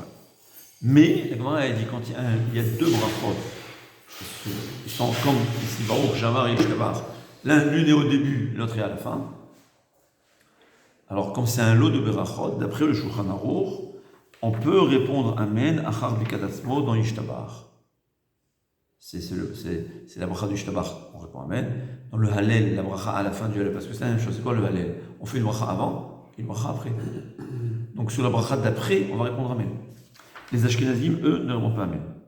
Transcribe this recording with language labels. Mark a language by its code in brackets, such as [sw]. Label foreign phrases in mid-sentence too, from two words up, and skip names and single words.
[fr] Mais, la Gemara, elle dit quand il y a deux brachot, ils sont comme ici, Baruch She'amar et Ishtabach. L'une est au début, l'autre est à la fin. Alors, comme c'est un lot de brachot, d'après le Shulchan Aruch, on peut répondre [he] אמן אחר ברכת עצמו [fr] dans Ishtabach. C'est la bracha du Ishtabach, on répond Amen. Dans le Hallel, la bracha à la fin du Hallel, parce que c'est la même chose. C'est quoi le Hallel? On fait une bracha avant et une bracha après. Donc sur la bracha d'après, on va répondre Amen. Les Ashkenazim, eux, ne répondent pas Amen.